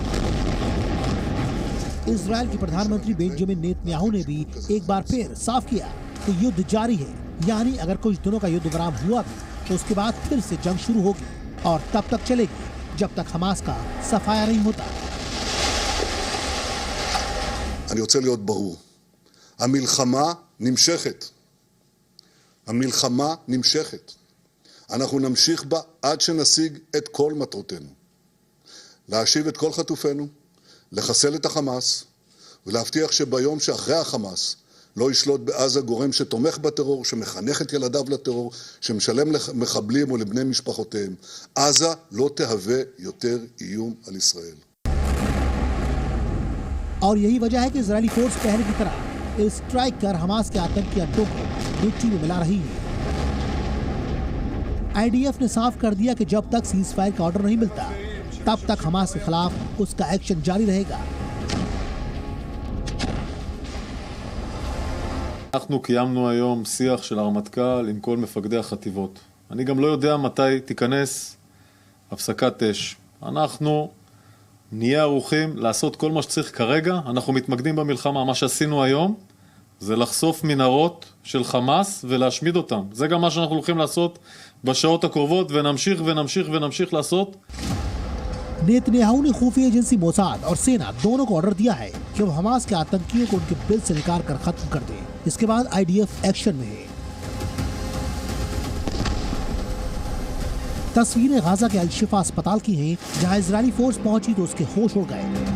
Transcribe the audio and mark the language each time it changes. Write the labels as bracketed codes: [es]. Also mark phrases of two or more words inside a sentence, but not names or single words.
[hi] इजराइल के प्रधानमंत्री बेंजामिन नेतन्याहू ने भी एक बार फिर साफ किया कि युद्ध जारी है, यानी अगर कुछ दिनों का युद्ध विराम हुआ भी तो उसके बाद फिर से जंग शुरू होगी और तब तक चलेगी जब तक हमास का सफाया नहीं होता। [he] אני רוצה להיות ברור, המלחמה נמשכת. אנחנו נמשיך בה עד שנשיג את כל מטרותינו. להשיב את כל חטופינו, לחסל את החמאס, ולהבטיח שביום שאחרי החמאס לא ישלוט בעזה גורם שתומך בטרור, שמחנך את ילדיו לטרור, שמשלם למחבלים ולבני משפחותיהם. עזה לא תהווה יותר איום על ישראל. [hi] और यही वजह है कि इजरायली फोर्स पहले की तरह स्ट्राइक कर हमास के आतंकी अड्डों को मिट्टी में मिला रही है। आईडीएफ ने साफ कर दिया कि जब तक [en] ceasefire [hi] का ऑर्डर नहीं मिलता तब तक हमास के खिलाफ उसका एक्शन जारी रहेगा। [he] אנחנו קיימנו היום שיח של הרמטכ"ל עם כל מפקדי החטיבות. אני גם לא יודע מתי תיכנס הפסקת אש. אנחנו נהיה ערוכים לעשות כל מה שצריך כרגע. אנחנו מתמקדים במלחמה. מה שעשינו היום זה לחשוף מנהרות של חמאס ולהשמיד אותם. זה גם מה שאנחנו הולכים לעשות בשעות הקרובות, ונמשיך לעשות. [hi] नेतन्याहू ने खुफिया एजेंसी मोसाद और सेना दोनों को ऑर्डर दिया है कि वो हमास के आतंकियों को उनके बिल से निकाल कर खत्म कर दे। इसके बाद आईडीएफ एक्शन में है। तस्वीरें गाजा के अल-शिफा अस्पताल की हैं, जहां इजरायली फोर्स पहुंची तो उसके होश उड़ गए।